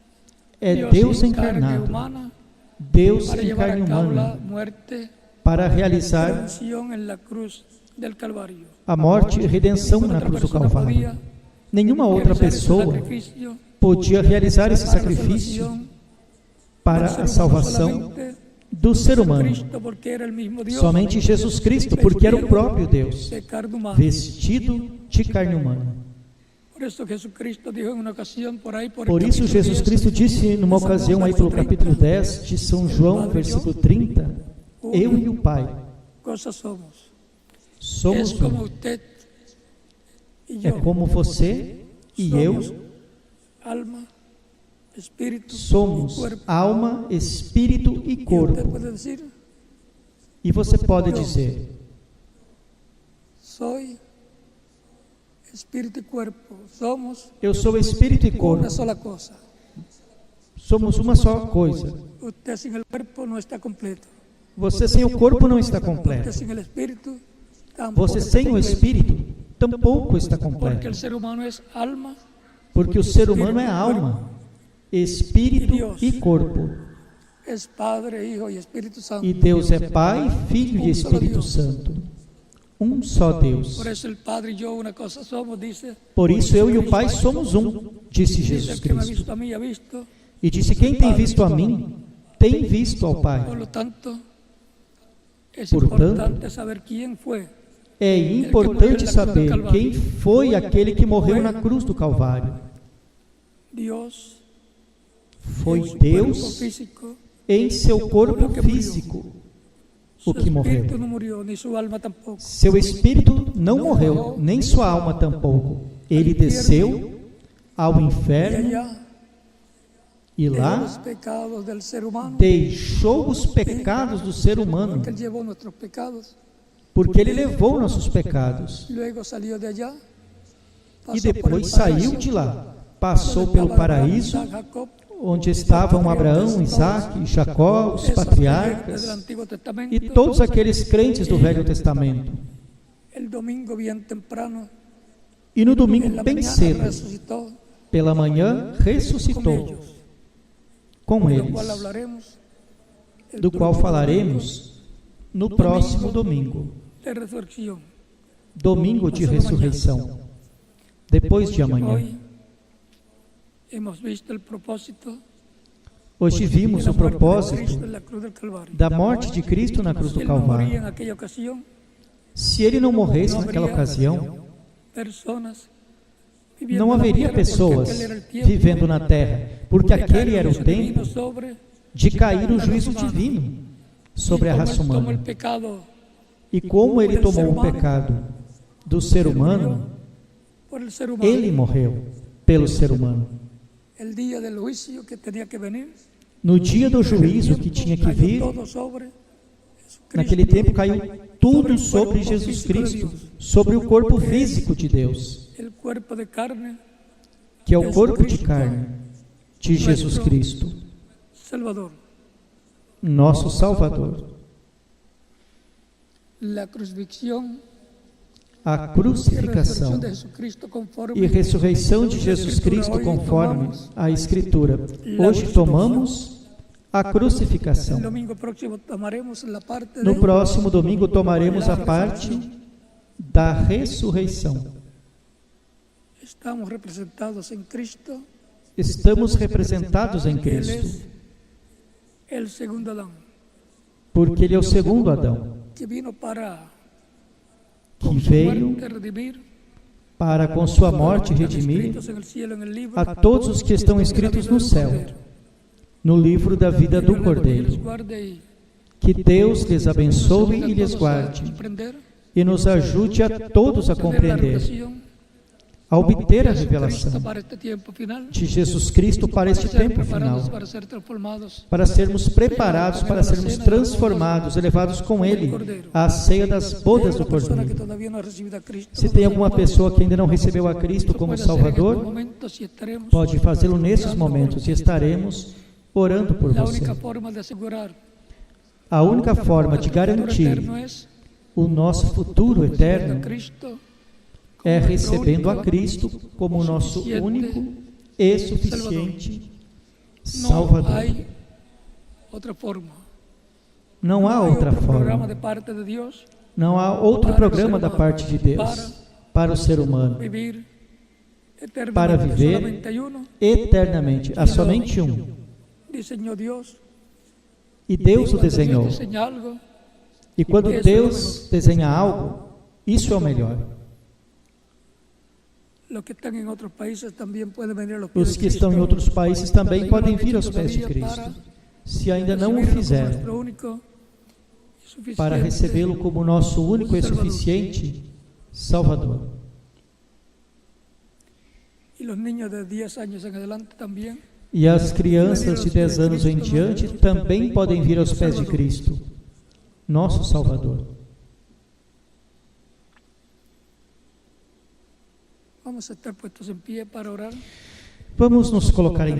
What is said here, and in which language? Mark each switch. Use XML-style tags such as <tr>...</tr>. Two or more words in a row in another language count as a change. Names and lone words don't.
<pt>é Deus</pt> <es>en carne</es> <pt>encarnado,</pt> <es>humana,</es> <pt>Deus</pt> <es>para</es> <pt>em</pt> <es>llevar</es> <pt>carne</pt> <es>a cabo la</es> <pt>humana,</pt> <es>muerte</es> <pt>para</pt> <es>y</es> <pt>realizar</pt> <es>redención en la cruz del Calvario.</es> <pt>a morte e redenção na</pt> <es>Otra</es> <pt>cruz do</pt> <es>persona</es> <pt>Calvário.</pt> <es>podía</es> <pt>Nenhuma outra</pt> <es>realizar ese</es> <pt>pessoa</pt> <es>sacrificio</es> <pt>podia realizar esse</pt> <es>para la</es> <pt>sacrifício</pt> <es>salvación</es> <pt>para</pt> <es>del ser</es> <pt>a</pt> <es>humano</es> <pt>salvação</pt> <es>solamente</es> <pt>do ser humano.</pt> <es>Cristo, porque era el mismo Dios,</es> <pt>Somente Jesus Cristo, porque era o próprio Deus,</pt> <es>de carne humana.</es> <pt>vestido de carne humana.</pt> <es>Por eso Jesucristo dijo en una ocasión por ahí, por el</es> <pt>Por isso</pt> <es>capítulo</es> <pt>Jesus</pt> <es>10,</es> <pt>Cristo disse numa ocasião aí pelo capítulo 10 de São João, versículo 30, eu e o Pai</pt> <es>cosas somos.</es> <pt>somos</pt> <es>Es como</es> <pt>um.</pt> <es>usted y</es> <pt>É</pt> <es>yo.</es> <pt>como você e eu</pt> <es>Somos alma, espíritu y</es> <pt>somos</pt> <es>cuerpo.</es> <pt>alma, espírito e</pt> <es>Y usted</es> <pt>corpo.</pt> <es>puede decir,</es> <pt>E você pode dizer,</pt> <es>soy espíritu y cuerpo. Somos</es> <pt>eu sou espírito e</pt> <es>una</es> <pt>corpo.</pt> <es>sola cosa.</es> <pt>Somos uma só coisa.</pt> <es>Usted sin el cuerpo no está completo.</es> <pt>Você sem o corpo não está</pt> <es>Usted</es> <pt>completo.</pt> <es>sin el espíritu tampoco</es> <pt>Você</pt> <es>está</es> <pt>sem o</pt> <es>completo.</es> <pt>espírito tampouco está</pt> <es>Porque</es> <pt>completo.</pt> <es>el ser humano es alma,</es> <pt>Porque o ser humano é alma, espírito e corpo.</pt> <es>es Padre, Hijo y Espíritu Santo.</es> <pt>E Deus é Pai, Filho e Espírito Santo. Um só Deus.</pt> <es>Por eso el Padre y yo una cosa somos, dice.</es> <pt>Por isso eu e o Pai somos um, disse</pt> <es>Dice,</es> <pt>Jesus</pt> <es>el que me ha</es> <pt>Cristo.</pt> <es>visto a mí ha visto.</es> <pt>E disse, quem tem visto a mim, tem visto ao</pt> <es>Por</es> <pt>Pai.</pt> <es>lo tanto, es</es> <pt>Portanto,</pt> <es>importante saber quién fue.</es> <pt>É importante saber quem foi aquele que morreu na cruz do Calvário.</pt> <es>Dios,</es> <pt>Foi</pt> <es>en su cuerpo</es> <pt>Deus</pt> <es>físico,</es> <pt>em seu corpo físico, o que morreu.</pt> <es>espíritu no murió, ni su alma tampoco.</es> <pt>Seu espírito não morreu, nem sua alma tampouco. Ele desceu ao</pt> <es>Y</es> <pt>inferno</pt> <es>allá</es> <pt>e</pt> <es>dejó</es> <pt>lá</pt> <es>los pecados del ser humano,</es> <pt>deixou os pecados do ser humano,</pt> <es>porque él llevó nuestros pecados.</es> <pt>porque ele levou nossos pecados.</pt> <es>Luego salió de allá,</es> <pt>E</pt> <es>pasó por el</es> <pt>depois saiu</pt> <es>paraíso,</es> <pt>de lá, passou</pt> <es>donde</es> <pt>pelo</pt> <es>estaba Abraham,</es> <pt>paraíso,</pt> <es>Isaac, Jacob,</es> <pt>onde estavam Abraão, Isaac, Jacó, os</pt> <es>esos creyentes</es> <pt>patriarcas</pt> <es>del Antiguo Testamento.</es> <pt>e todos aqueles crentes do Velho Testamento.</pt> <es>El domingo bien temprano,</es> <pt>E no</pt> <es>en</es> <pt>domingo</pt> <es>la</es> <pt>bem</pt> <es>mañana</es> <pt>cedo,</pt> <es>resucitó</es> <pt>pela manhã,</pt> <es>con</es> <pt>ressuscitou</pt> <es>ellos,</es> <pt>com</pt> <es>de lo</es> <pt>eles,</pt> <es>cual hablaremos el</es> <pt>do qual</pt> <es>próximo</es> <pt>falaremos no próximo domingo,</pt> <es>de resurrección.</es> <pt>domingo de ressurreição, depois de amanhã.</pt> <es>Hoy hemos visto el propósito</es> <pt>Hoje vimos</pt> <es>de</es> <pt>o</pt> <es>la muerte de</es> <pt>propósito</pt> <es>Cristo en la cruz del Calvario.</es> <pt>da morte de Cristo na cruz</pt> <es>Si</es> <pt>do</pt> <es>él no moría en</es> <pt>Calvário.</pt> <es>aquella ocasión,</es> <pt>Se ele não morresse naquela ocasião,</pt> <es>personas viviendo</es> <pt>não</pt> <es>en la</es> <pt>haveria</pt> <es>tierra, porque</es> <pt>pessoas</pt> <es>aquel era el tiempo</es> <pt>vivendo na terra, porque</pt> <es>de</es> <pt>aquele</pt> <es>caer</es> <pt>era</pt> <es>el</es> <pt>o</pt> <es>juicio divino</es> <pt>tempo</pt> <es>sobre</es> <pt>de cair o</pt> <es>la</es> <pt>juízo</pt> <es>raza humana.</es> <pt>divino sobre a</pt> <es>Y como</es> <pt>raça</pt> <es>él tomó el</es> <pt>humana.</pt> <es>pecado</es> <pt>E como ele</pt> <es>del ser</es> <pt>tomou o</pt> <es>humano,</es> <pt>pecado do ser humano,</pt> <es>por el ser humano,</es> <pt>ele morreu pelo ser humano.</pt> <es>el día del juicio que tenía que venir,</es> <pt>No dia do juízo que tinha que</pt> <es>cayó</es> <pt>vir,</pt> <es>todo sobre Jesucristo,</es> <pt>naquele tempo caiu tudo sobre Jesus Cristo, sobre o corpo físico de Deus,</pt> <es>el cuerpo de carne,</es> <pt>que é o corpo de carne de Jesus Cristo,</pt> <es>Salvador.</es> <pt>nosso Salvador.</pt> <es>La crucifixión</es> <pt>A</pt> <es>y resurrección</es> <pt>crucificação</pt> <es>de Jesucristo conforme</es> <pt>e ressurreição de Jesus Cristo conforme a Escritura. Hoje tomamos a</pt> <es>el</es> <pt>crucificação.</pt> <es>domingo próximo tomaremos la parte</es> <pt>No</pt> <es>de</es> <pt>próximo domingo tomaremos a parte da ressurreição.</pt> <es>estamos representados en Cristo,</es> <pt>Estamos representados em</pt> <es>que Él</es> <pt>Cristo,</pt> <es>es el segundo Adán,</es> <pt>porque Ele é o segundo Adão,</pt> <es>que vino para</es> <pt>que</pt> <es>con su</es> <pt>veio</pt> <es>muerte redimir</es> <pt>para com sua morte</pt> <es>a los</es> <pt>redimir</pt> <es>escritos en el cielo, en el libro,</es> <pt>a todos os que estão escritos no céu, no livro da vida do</pt> <es>que les</es> <pt>Cordeiro.</pt> <es>guarde y</es> <pt>Que Deus lhes abençoe</pt> <es>nos</es> <pt>e lhes</pt> <es>ayude a todos</es> <pt>guarde,</pt> <es>a comprender,</es> <pt>e nos ajude a todos a</pt> <es>tener la</es> <pt>compreender,</pt> <es>revelación</es> <pt>a obter a</pt> <es>de</es> <pt>revelação</pt> <es>Cristo para este tiempo final,</es> <pt>de Jesus Cristo para este</pt> <es>para ser</es> <pt>tempo</pt> <es>preparados</es> <pt>final,</pt> <es>para ser transformados</es> <pt>para sermos preparados, para sermos transformados, elevados com Ele à ceia das bodas do</pt> <es>Una persona que</es> <pt>Cordeiro.</pt> <es>todavía no ha recibido a Cristo,</es> <pt>Se tem alguma pessoa que ainda não recebeu a Cristo como</pt> <es>puede hacer en estos</es> <pt>Salvador,</pt> <es>momentos y estaremos</es> <pt>pode fazê-lo nesses momentos e estaremos orando por</pt> <es>la</es> <pt>você.</pt> <es>única forma de asegurar</es> <pt>A única forma de</pt> <es>nuestro futuro</es> <pt>garantir</pt> <es>eterno es</es> <pt>o nosso futuro</pt> <es>recibiendo a</es> <pt>eterno</pt> <es>Cristo</es> <pt>é</pt> <es>como</es> <pt>recebendo a</pt> <es>nuestro</es> <pt>Cristo como o nosso único e suficiente</pt> <es>No</es> <pt>Salvador.</pt> <es>hay otra forma.</es> <pt>Não há</pt> <es>No hay</es> <pt>outra</pt> <es>otro programa</es> <pt>forma,</pt> <es>de parte de Dios</es> <pt>não há outro para o programa</pt> <es>ser</es> <pt>da</pt> <es>humano,</es> <pt>parte de Deus para o ser humano,</pt> <es>vivir eternamente.</es> <pt>para viver</pt> <es>Solamente hay uno.</es> <pt>eternamente. Há somente um.</pt> <es>Diseñó Dios.</es> <pt>E Deus o</pt> <es>Cuando Dios</es> <pt>desenhou.</pt> <es>diseña algo,</es> <pt>E quando Deus desenha algo, isso é o melhor.</pt> <es>los que están en otros países también pueden venir a los pies</es> <pt>Os</pt> <es>de</es> <pt>que estão em</pt> <es>Cristo.</es> <pt>outros países também</pt> <es>Si no</es> <pt>podem</pt> <es>lo han</es> <pt>vir</pt> <es>hecho</es> <pt>aos pés de</pt> <es>todavía</es> <pt>Cristo, se ainda não o</pt> <es>recibirlo como</es> <pt>fizeram,</pt> <es>nuestro único y suficiente</es> <pt>para recebê-lo como nosso único e suficiente Salvador.</pt> <es>Y los niños de 10 años en adelante también.</es> <pt>E as crianças de 10 anos em diante também podem vir aos pés de Cristo, nosso Salvador.</pt> <es>Vamos a estar puestos en pie para orar.</es> <pt>Vamos nos colocar em</pt>